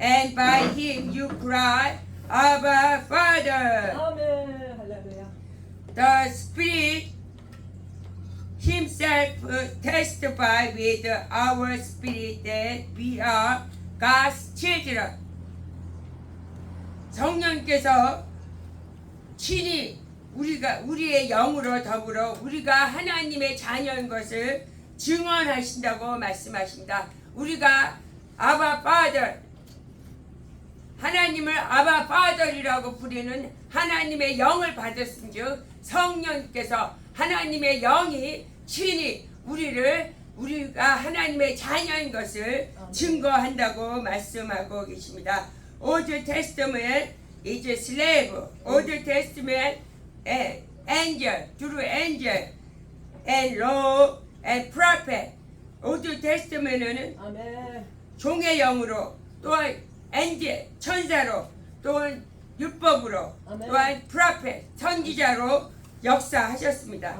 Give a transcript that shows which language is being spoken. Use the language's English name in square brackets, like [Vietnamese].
[English] And by him you cry, Abba Father. [Korean] 아멘. 할렐루야. [English] The Spirit himself testifies with our spirit that we are God's children. [Korean] 성령께서 친히 우리의 영으로 더불어 우리가 하나님의 자녀인 것을 증언하신다고 말씀하십니다. 우리가 아바 파더, 하나님을 아바 파더이라고 부르는 하나님의 영을 받았은즉 성령께서 하나님의 영이 친히 우리가 하나님의 자녀인 것을 증거한다고 말씀하고 계십니다. [English] Old Testament is slave. Old Testament angel, through angel, and law and prophet. Old Testament은 [Korean] 아멘. 종의 영으로 또한 엔젤 천사로 또한 율법으로 아멘. 또한 프로페트 선지자로 역사하셨습니다.